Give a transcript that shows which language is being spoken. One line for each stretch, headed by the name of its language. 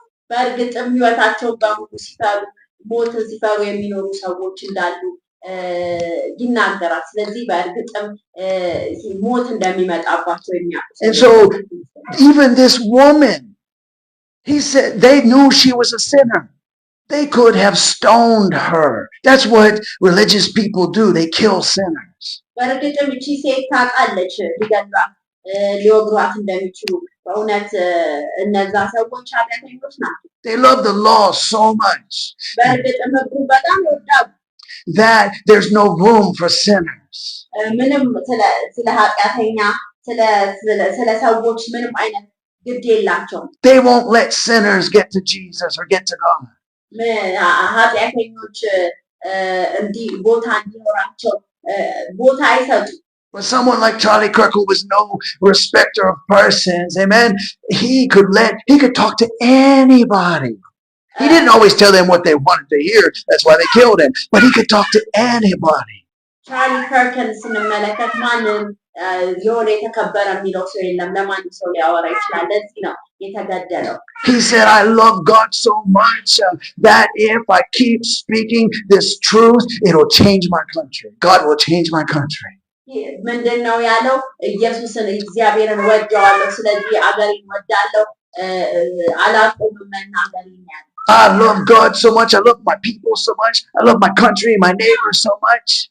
Amharic: በእርግጥም ህይወታቸው በሙሉ ሲፈሩ ሞትን ሲፈሩ የሚኖሩ ሰዎች እንዳሉ ይናገራል። ስለዚህ በእርግጥም ሞት እንደሚመጣባቸው የሚያውቁ
English: And so even this woman, he said they knew she was a sinner. They could have stoned her. That's what religious people do. They kill sinners.
Amharic: በእርግጥም እቺ ሴት ታውቃለች ሊገሏት ሊወግሯት እንደሚችሉ። በእውነት እነዛ ሰዎች ኃጢአተኞች ናቸው።
English: They love the law so much
Amharic: በእርግጥም ህጉን በጣም ይወዳሉ
English: that there's no room for sinners.
Amharic: ምንም ስለ ኃጢአተኛ ስለ ሰዎች ምንም አይነት ግድ የላቸውም።
English: They won't let sinners get to Jesus or get to God.
Amharic: ኃጢአተኞች እንዲህ ቦታ እንዲኖራቸው ቦታ አይሰጡም።
English: But someone like Charlie Kirk, who was no respecter of persons, amen, he could talk to anybody. He didn't always tell them what they wanted to hear. That's why they killed him. But he could talk to anybody.
Amharic: Charlie Kirk ስንመለከት ማንም የሆነ የተከበረ የሚለው ሰው የለም። ለማንም ሰው ሊያወራ ይችላል። ለዚህ ነው የተገደለው።
English: He said, I love God so much that if I keep speaking this truth, it'll change my country. God will change my country.
Amharic: ምንድን ነው ያለው? ኢየሱስን እግዚአብሔርን ወደዋለሁ፣ ስለዚህ አገሬን ወዳለሁ፣ አላቆምም መናገሬን ያለው።
English: I love God so much. I love my people so much. I love my country, my neighbors so much.